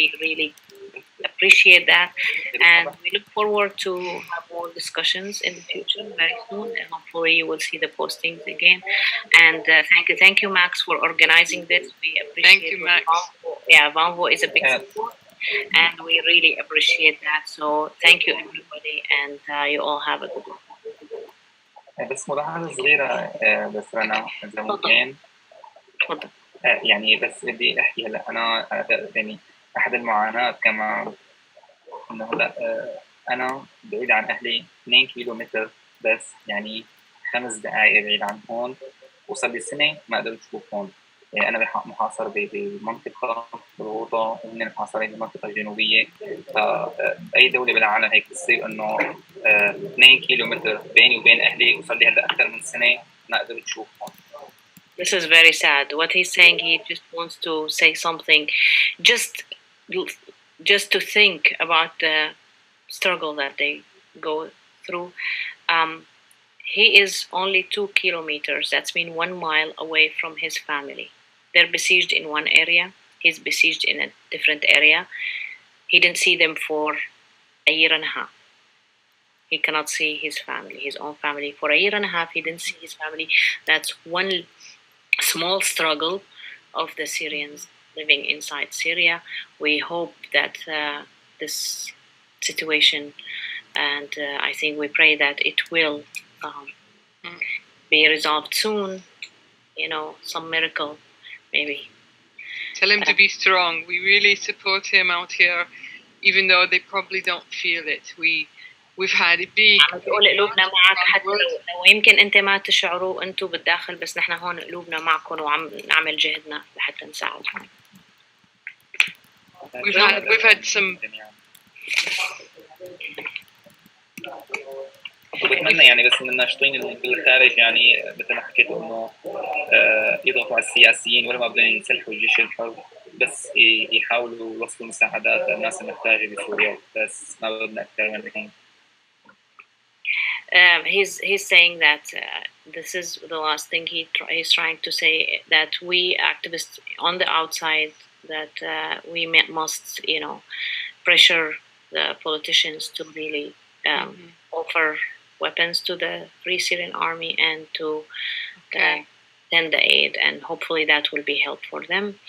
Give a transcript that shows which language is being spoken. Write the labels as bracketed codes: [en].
[en] We really appreciate that, and we look forward to have more discussions in the future very soon, and hopefully you will see the postings again. And thank you, Max, for organizing this. We appreciate. Thank you, Max. Vonvo is a big support, and we really appreciate that. So thank you, everybody, and you all have a good one. [ar] بس ملاحظة صغيرة بس رنا إذا ممكن. تفضل. يعني بس بدي أحكي هلا أنا يعني أحد المعاناة كمان إنه هلا أنا بعيد عن أهلي 2 كيلو متر بس، يعني 5 دقائق بعيد عن هون، وصار لي سنة ما قدرت أشوف هون. يعني أنا محاصر بمنطقة بالغوطة، وهن محاصرين بمنطقة جنوبية. فأي دولة بالعالم هيك بتصير إنه 2 كيلو متر بيني وبين أهلي، وصار لي هلا أكثر من سنة ما قدرت أشوف هون. [en] This is very sad. What he's saying, he just wants to say something, just to think about the struggle that they go through. He is only 2 kilometers, that's mean 1 mile away from his family. They're besieged in one area, he's besieged in a different area. He didn't see them for a year and a half. He cannot see his family, his own family. For a year and a half, he didn't see his family. That's one small struggle of the Syrians living inside Syria. We hope that this situation, and I think we pray that it will be resolved soon. You know, some miracle, maybe. Tell him to be strong. We really support him out here, even though they probably don't feel it. We've had a big. [ar] عم تقول قلوبنا معك حتى لو يمكن انت ما تشعروا انتم بالداخل، بس نحن هون قلوبنا معكم وعم نعمل جهدنا لحتى نساعدكم. [en] We've had some. [ar] وبتمنى يعني بس من الناشطين بالخارج، يعني مثل ما حكيت انه يضغطوا على السياسيين ولا ما بدهم يسلحوا الجيش الحر، بس يحاولوا يوصلوا مساعدات للناس المحتاجة بسوريا، بس ما بدنا أكثر من هيك. [en] He's saying that this is the last thing he's trying to say, that we activists on the outside, that we must, you know, pressure the politicians to really offer weapons to the Free Syrian Army and to send the aid, and hopefully that will be help for them.